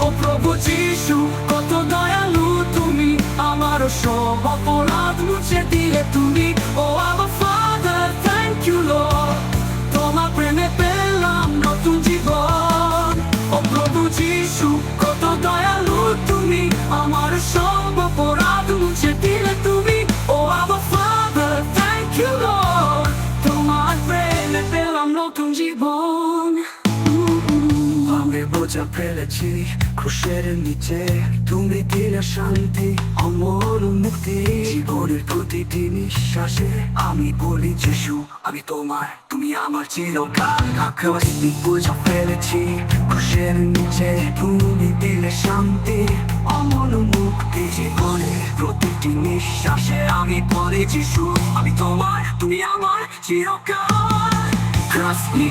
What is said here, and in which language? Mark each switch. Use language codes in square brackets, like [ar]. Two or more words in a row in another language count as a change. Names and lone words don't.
[bn] প্রভু যিশু কত দয়ালু তুমি আমার সব অপরাধ মুছে দিলে তুমি [en] Oh Abba Father thank you Lord [bn] তোমার প্রেমে পেলাম নতুন জীবন ও প্রভু যিশু কত দয়ালু তুমি আমার সব অপরাধ মুছে দিলে তুমি [en] Oh Abba Father thank you Lord [bn] তোমার প্রেমে পেলাম নতুন জীবন পাপের বোঝা ফেলেছি ক্রুশের নিচে তুমি দিলে শান্তি অমল মুক্তি জীবনের প্রতিটি নিঃশ্বাসে আমি বলি যিশু আমি তোমার তুমি আমার চিরকাল আকাশে বোঝা ফেলেছি ক্রুশের নিচে তুমি দিলে শান্তি অমল মুক্তি জীবনের প্রতিটি নিঃশ্বাসে আমি বলি যিশু আমি তোমার তুমি আমার চিরকাল krasni